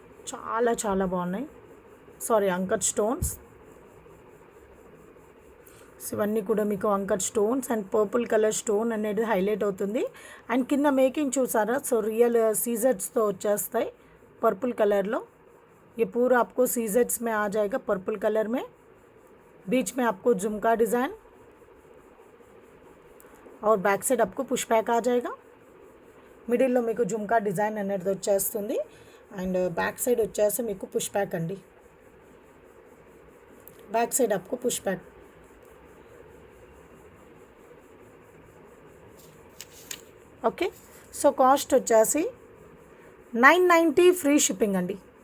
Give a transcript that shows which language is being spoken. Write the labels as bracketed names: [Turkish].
[Telugu] చాలా చాలా బాగున్నాయి. Sorry, uncut stones. ఇవన్నీ కూడా మీకు uncut stones and purple colour stone అనేది హైలైట్ అవుతుంది. అండ్ కింద మేకింగ్ చూసారా, సో రియల్ సీజర్స్తో వచ్చేస్తాయి पर्पल कलर लो. [Hindi] ये पूरा आपको सीजेट्स में आ जाएगा पर्पल कलर में. बीच में आपको झुमका डिज़ाइन और बैक साइड आपको पुश बैक आ जाएगा. [Telugu] మిడిల్లో మీకు జుమ్కా డిజైన్ అనేది వచ్చేస్తుంది. అండ్ బ్యాక్ సైడ్ వచ్చేసి మీకు పుష్ బ్యాక్ అండి. బ్యాక్ సైడ్ [Hindi] आपको [Telugu] push back. Okay. So cost వచ్చేసి 990 ఫ్రీ షిప్పింగ్ అండి.